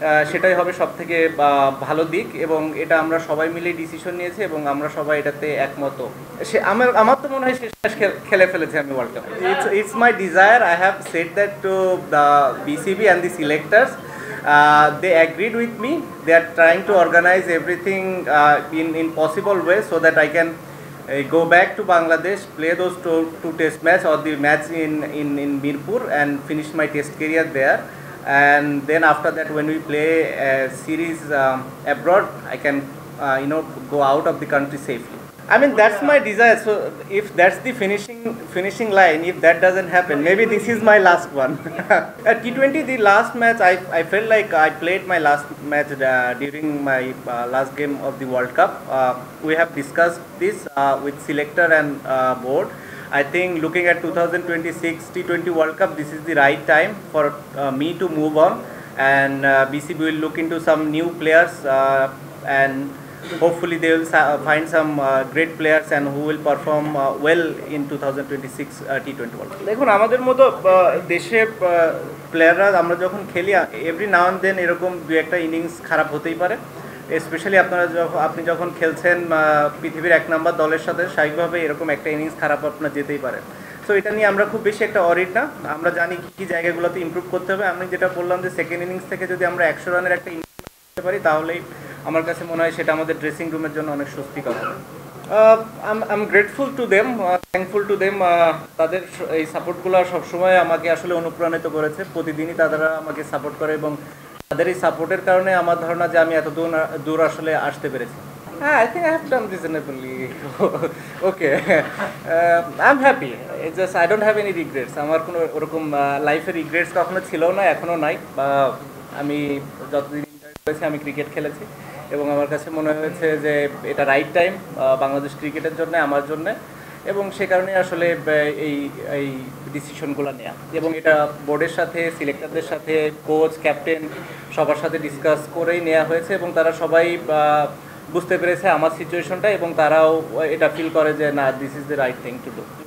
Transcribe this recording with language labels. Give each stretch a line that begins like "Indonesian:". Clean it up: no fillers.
Bangla: সেটাই হবে সবথেকে ভালো দিক, এবং এটা আমরা সবাই মিলে ডিসিশন নিয়েছি এবং আমরা সবাই এটাতে একমত। আমার আমার তো মনে হয় শেষ ম্যাচ খেলে ফেলেছে আমি world cup.
English: It's my desire, I have said that to the BCB and the selectors. They agreed with me. They are trying to organize everything in possible way so that I can go back to Bangladesh, play those two test match or the match in Mirpur and finish my test career there. And then after that, when we play a series abroad, I can go out of the country safely. I mean, that's my desire. So if that's the finishing line, if that doesn't happen, maybe this is my last one. At T20, the last match, I felt like I played my last match during my last game of the World Cup. We have discussed this with selector and board. I think looking at 2026 T20 World Cup, this is the right time for me to move on, and BCB will look into some new players and hopefully they will find some great players and who will perform well in 2026 T20 World Cup.
Bangla: দেখুন, আমাদের মতো দেশে প্লেয়াররা আমরা যখন খেলি,
English: every now and then
Bangla: এরকম দু একটা ইনিংস খারাপ হতেই পারে। স্পেশালি আপনি যখন খেলছেন পৃথিবীর 1 নম্বর দলের সাথে, স্বাভাবিকভাবে এরকম একটা ইনিংস খারাপ আপনার যেতেই পারে। সো এটা নিয়ে আমরা খুব বেশি একটা অরিড না, আমরা জানি কী জায়গাগুলোতে ইমপ্রুভ করতে হবে। আমি যেটা বললাম যে সেকেন্ড ইনিংস থেকে যদি আমরা 100 রানের একটা ইনিংস করতে পারি, তাহলেই আমার কাছে মনে হয় সেটা আমাদের ড্রেসিং রুমের জন্য অনেক স্বস্তিকর হবে।
English: I am grateful to them,
Bangla: thankful to them. তাদের এই সাপোর্টগুলো সবসময় আমাকে আসলে অনুপ্রাণিত করেছে। প্রতিদিনই তারা আমাকে সাপোর্ট করে এবং তাদের এই সাপোর্টের কারণে আমার ধারণা যে আমি এত দূর আসলে আসতে পেরেছি।
English: হ্যাঁ, I think I have done reasonably okay. I'm happy. It's just I don't have any regrets.
Bangla: আমার কোনো ওরকম লাইফে রিগ্রেটস কখনো ছিল না, এখনও নাই। আমি যতদিন হয়েছে আমি ক্রিকেট খেলেছি এবং আমার কাছে মনে হয়েছে যে এটা রাইট টাইম বাংলাদেশ ক্রিকেটের জন্য, আমার জন্য, এবং সে কারণে আসলে এই ডিসিশনগুলো নেওয়া, এবং এটা বোর্ডের সাথে, সিলেক্টরদের সাথে, কোচ, ক্যাপ্টেন সবার সাথে ডিসকাস করেই নেওয়া হয়েছে, এবং তারা সবাই বুঝতে পেরেছে আমার সিচুয়েশনটা, এবং তারাও এটা ফিল করে যে না,
English: This is the right thing to do.